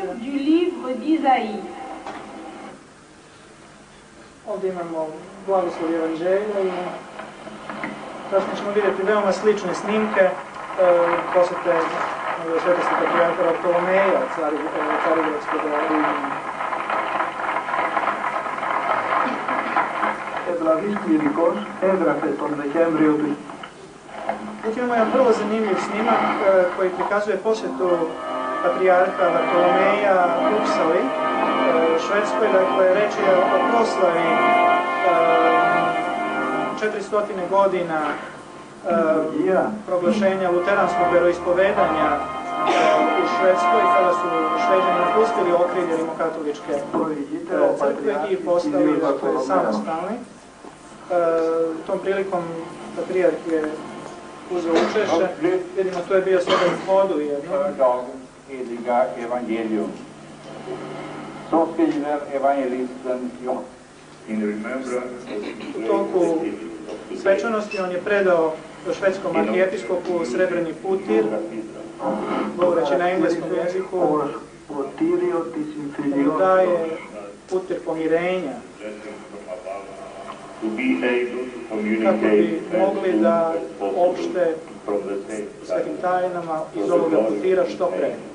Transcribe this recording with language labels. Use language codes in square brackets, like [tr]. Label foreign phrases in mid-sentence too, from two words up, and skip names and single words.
[fr] Lecture du livre d'Isaïe. [sr] Ovdje imamo blagoslov evanđelja i kasnije ćemo vidjeti veoma slične snimke posjete svetosti patrijarha Bartolomeja Carigradskog Rimljana. [el] Ευλαβής κληρικός έγραφε τον Δεκέμβριο του. [sr] Znači imamo jedan vrlo zanimljiv snimak koji prikazuje posjetu patrijarha Bartolomeja Upsali, Švedskoj, dakle reč je o proslavi 400 godina proglašenja luteranskog veroispovedanja u Švedskoj, kada su Šveđani napustili okrilje rimokatoličke crkve i postali samostalni. Tom prilikom patrijarh je uzeo učešće. Vidimo, tu je bio sada u hodu jednom. [sv] Heliga evangelium. Så skriver evangelisten John. [sr] U toku svečanosti on je predao švedskom arhijepiskopu srebrni putir, govoreći na engleskom jeziku, mu daje putir pomirenja, kako bi mogli da opšte svetim tajnama iz ovoga putira što pre.